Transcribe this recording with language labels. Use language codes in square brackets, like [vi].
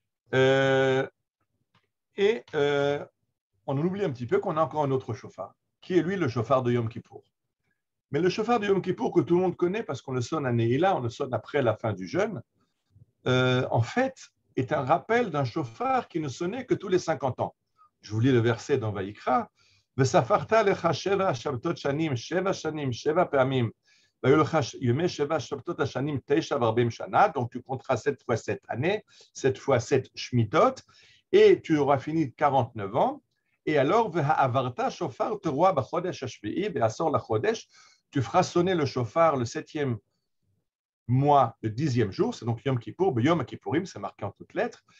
[fr] On oublie un petit peu qu'on a encore un autre shofar, qui est lui le shofar de Yom Kippour. Mais le shofar de Yom Kippour que tout le monde connaît parce qu'on le sonne à Neila, on le sonne après la fin du jeûne, en fait, est un rappel d'un shofar qui ne sonnait que tous les 50 ans. Je vous lis le verset dans Vaïkra. [he] וספרת לך 7 שבתות שנים, 7 שנים, 7 פעמים. והיו לך ימי 7 שבתות השנים, 9 ו40 שנה. [fr] Donc tu compteras 7 fois 7 années, 7 fois 7 shmitot, et tu auras fini 49 ans. Et alors, [he] והעברת שופר תרועה בחודש השביעי, בעשור לחודש, [fr] tu feras sonner le shofar le 7e mois, le 10e jour, c'est donc Yom Kippour, Yom Kippourim, c'est marqué en toutes lettres.